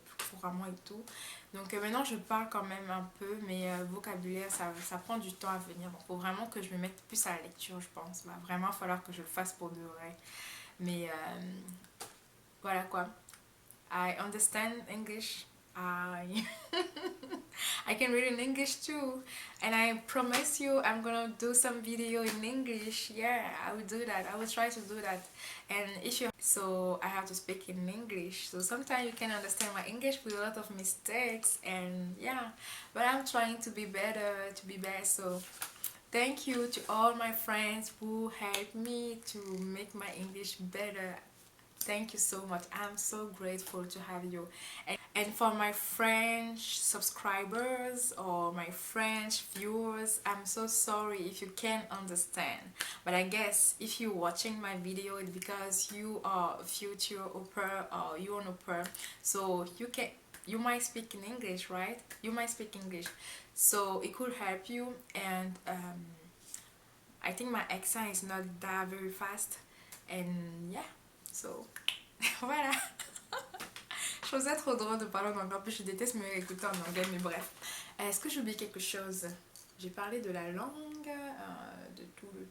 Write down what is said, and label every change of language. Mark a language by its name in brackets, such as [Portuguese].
[French] couramment et tout, donc maintenant je parle quand même un peu, mais vocabulaire ça prend du temps à venir, donc il faut vraiment que je me mette plus à la lecture je pense, va vraiment falloir que je le fasse pour de vrai, mais voilà quoi, [English] I understand English, I I can read in English too, and I promise you I'm gonna do some video in English. Yeah, I will do that. I will try to do that. And if you so I have to speak in English. So sometimes you can understand my English with a lot of mistakes, and yeah, but I'm trying to be better, to be better. So thank you to all my friends who helped me to make my English better. Thank you so much. I'm so grateful to have you. And for my French subscribers or my French viewers, I'm so sorry if you can't understand. But I guess if you're watching my video, it's because you are a future au pair or you're an au pair. So you might speak in English, right? You might speak English. So it could help you, and I think my accent is not that very fast. And yeah. So, voilà. [French] Je trouve ça trop drôle de parler en anglais. En plus, je déteste me écouter en anglais, mais bref. Est-ce que j'ai oublié quelque chose? J'ai parlé de la langue, de tout.